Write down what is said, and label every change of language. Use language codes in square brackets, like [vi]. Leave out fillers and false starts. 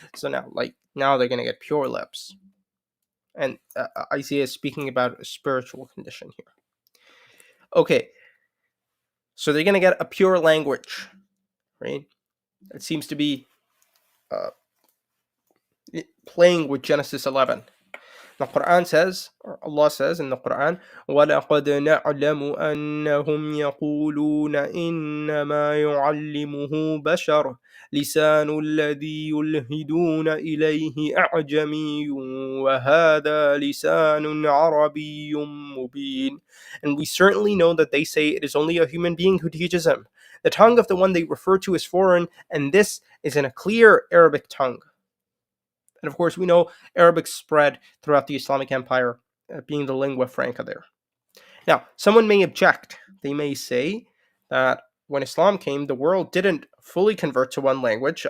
[en] So now they're going to get pure lips. And Isaiah is speaking about a spiritual condition here. Okay, so they're going to get a pure language, right? It seems to be playing with Genesis 11. The Quran says, or Allah says in the Quran, [ar] وَلَقَدْ نَعْلَمُ أَنَّهُمْ يَقُولُونَ إِنَّمَا يُعَلِّمُهُ بَشَرٌ لِسَانُ الَّذِي يُلْهِدُونَ إِلَيْهِ أَعْجَمِيٌّ وَهَذَا لِسَانٌ عَرَبِيٌّ مُبِينٌ. [en] And we certainly know that they say it is only a human being who teaches them. The tongue of the one they refer to is foreign, and this is in a clear Arabic tongue. And of course, we know Arabic spread throughout the Islamic Empire, being the lingua franca there. Now, someone may object. They may say that when Islam came, the world didn't fully convert to one language.